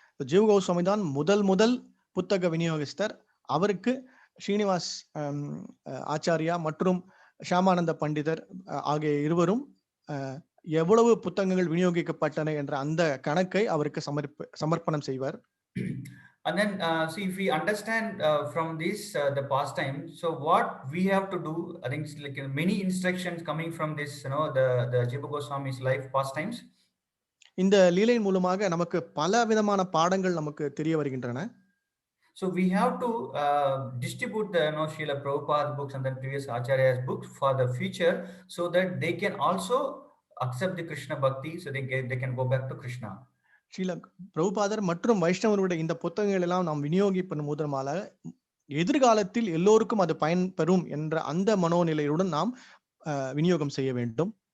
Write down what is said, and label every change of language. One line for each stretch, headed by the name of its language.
Tamil: ஜீவ கோஸ்வாமி தான் முதல் புத்தக விநியோகஸ்தர். அவருக்கு ஸ்ரீனிவாஸ் ஆச்சாரியா மற்றும் ஷியாமானந்த பண்டிதர் ஆகிய இருவரும் எவ்வளவு புத்தகங்கள் விநியோகிக்கப்பட்டன என்ற அந்த கணக்கை அவருக்கு சமர்ப்பணம் செய்வார்.
English: And then see, if we understand from this the pastime, so what we have to do, I think like many instructions coming from this, the Jiva Goswami's life pastimes.
Tamil: இந்த லீலையின் மூலமாக நமக்கு பல விதமான பாடங்கள் நமக்கு தெரிய வருகின்றன.
English: So we have to distribute the Srila Prabhupada books and then previous Acharya's books for the future, so that they can also accept the Krishna Bhakti, so they can go back to Krishna.
Tamil: Srila பிரபுபாதர் மற்றும் வைஷ்ணவருடைய இந்த புத்தகங்கள் எல்லாம் நாம் விநியோகிப்பதன் மூலமாக எதிர்காலத்தில் எல்லோருக்கும் அது பயன்பெறும் என்ற அந்த மனோநிலையுடன் நாம் விநியோகம் செய்ய வேண்டும்.